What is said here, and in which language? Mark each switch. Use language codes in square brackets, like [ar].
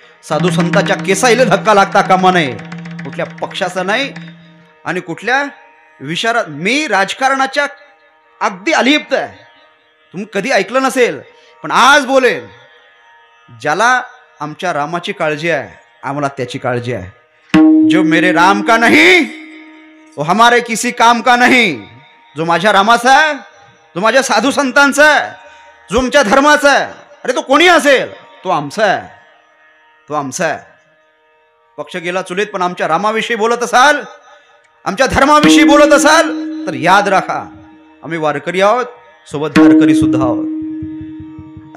[mr] साधू संतांच्या केसाला धक्का लागता कामा नये. कुठल्या पक्षाचा नाही आणि कुठल्या विचारात. मी राजकारणाच्या अगदी अलिप्त आहे, तुम्ही कधी ऐकलं नसेल, पण आज बोलेल. ज्याला आमच्या रामाची काळजी आहे, आम्हाला त्याची काळजी आहे. [hi] जो मेरे राम का नहीं वो हमारे किसी काम का नहीं. [mr] जो माझ्या रामाचा आहे, जो माझ्या साधू संतांचा आहे, जो आमच्या धर्माचा आहे, अरे तो कोणी असेल, तो आमचा आहे, तो आमचा आहे. पक्ष गेला चुलीत, पण आमच्या रामाविषयी बोलत असाल, आमच्या धर्माविषयी बोलत असाल तर याद राखा, आम्ही वारकरी आहोत, सोबत धारकरी सुद्धा आहोत.